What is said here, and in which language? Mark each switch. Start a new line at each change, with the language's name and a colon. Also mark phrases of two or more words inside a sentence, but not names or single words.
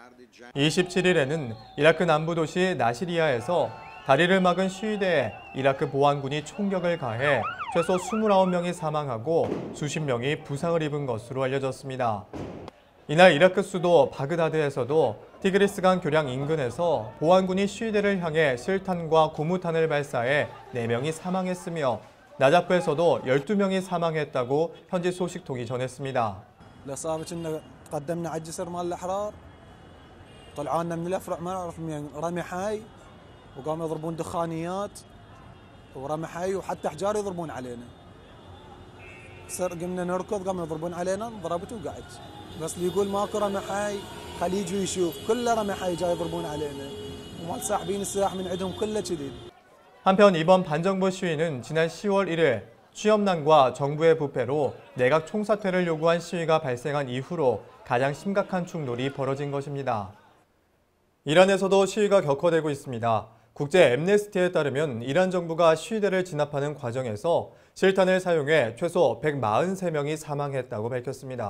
Korean: 27일에는 이라크 남부 도시 나시리아에서 다리를 막은 시위대에 이라크 보안군이 총격을 가해 최소 29명이 사망하고 수십 명이 부상을 입은 것으로 알려졌습니다. 이날 이라크 수도 바그다드에서도 티그리스강 교량 인근에서 보안군이 시위대를 향해 실탄과 고무탄을 발사해 4명이 사망했으며 나자프에서도 12명이 사망했다고 현지 소식통이 전했습니다.
Arabic: وقاموا يضربون دخانيات ورمى حي وحتى احجار يضربون علينا. قمنا نركض قاموا يضربون علينا ضربت وقعدت. بس اللي يقول ماكو رمى حي خليه يجي يشوف كله رمى حي جاي يضربون علينا. وما ساحبين السلاح من عندهم كله كذي.
Korean: 한편 이번 반정부 시위는 지난 10월 1일 취업난과 정부의 부패로 내각 총사퇴를 요구한 시위가 발생한 이후로 가장 심각한 충돌이 벌어진 것입니다. 이란에서도 시위가 격화되고 있습니다. 국제 앰네스티에 따르면 이란 정부가 시위대를 진압하는 과정에서 실탄을 사용해 최소 143명이 사망했다고 밝혔습니다.